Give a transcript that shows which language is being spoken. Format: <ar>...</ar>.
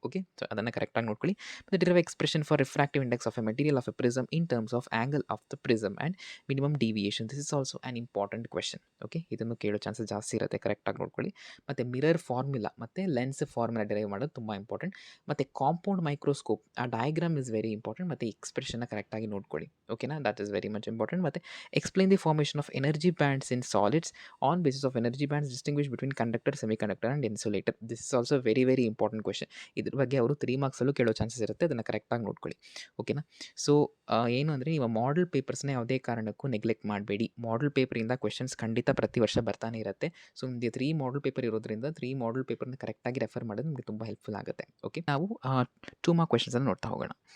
<en>okay, so</en> <kn>ಅದನ್ನು ಕರೆಕ್ಟಾಗಿ ನೋಡ್ಕೊಳ್ಳಿ. ಮತ್ತು</kn> <en>Derive expression for refractive index of a material of a prism in terms of angle of the prism and minimum deviation. This is also an important question. Okay,</en> <kn>ಇದನ್ನು ಕೇಳೋ chances ಜಾಸ್ತಿ ಇರುತ್ತೆ, ಕರೆಕ್ಟಾಗಿ ನೋಡ್ಕೊಳ್ಳಿ. ಮತ್ತು ಮಿರರ್ ಫಾರ್ಮುಲಾ ಮತ್ತು lens formula derive ಮಾಡೋದು ತುಂಬ ಇಂಪಾರ್ಟೆಂಟ್. ಮತ್ತು ಕಾಂಪೌಂಡ್ ಮೈಕ್ರೋಸ್ಕೋಪ್, ಆ</kn> <en>Diagram is very important.</en> <kn>ಮತ್ತು ಎಕ್ಸ್ಪ್ರೆಷನ್ನ ಕರೆಕ್ಟಾಗಿ ನೋಡ್ಕೊಳ್ಳಿ.</kn> <en>ಓಕೆನಾ, that is very much important. ಮತ್ತು explain the formation of energy bands in solids on basis of energy bands distinguish between conductor, semiconductor and insulator. This is also very very important question.</en> <kn>ಇದ್ರ ಬಗ್ಗೆ ಅವರು 3 ಮಾರ್ಕ್ಸಲ್ಲೂ ಕೇಳೋ chances ಇರುತ್ತೆ, ಅದನ್ನು ಕರೆಕ್ಟಾಗಿ ನೋಡ್ಕೊಳ್ಳಿ. ಓಕೆನಾ, ಸೊ ಏನು ಅಂದರೆ ನೀವು ಮಾಡಲ್ ಪೇಪರ್ಸ್ನ ಯಾವುದೇ ಕಾರಣಕ್ಕೂ ನೆಗ್ಲೆಕ್ಟ್ ಮಾಡಬೇಡಿ. ಮಾಡಲ್ ಪೇಪರಿಂದ ಕ್ವೆಶನ್ಸ್ ಖಂಡಿತ ಪ್ರತಿ ವರ್ಷ ಬರ್ತಾನೆ ಇರುತ್ತೆ. ಸೊ ನಿಮಗೆ 3 ಮಾಡಲ್ ಪೇಪರ್ ಇರೋದ್ರಿಂದ 3 ಮಾಡಲ್ ಪೇಪರ್ನ ಕರೆಕ್ಟಾಗಿ ರೆಫರ್ ಮಾಡೋದು ನಿಮಗೆ ತುಂಬ ಹೆಲ್ಪ್ಫುಲ್ ಆಗುತ್ತೆ. ಓಕೆ, ನಾವು 2 ಮಾರ್ಕ್ ಕ್ವೆಶನ್ಸನ್ನು ನೋಡ್ತಾ ಹೋಗೋಣ.</kn>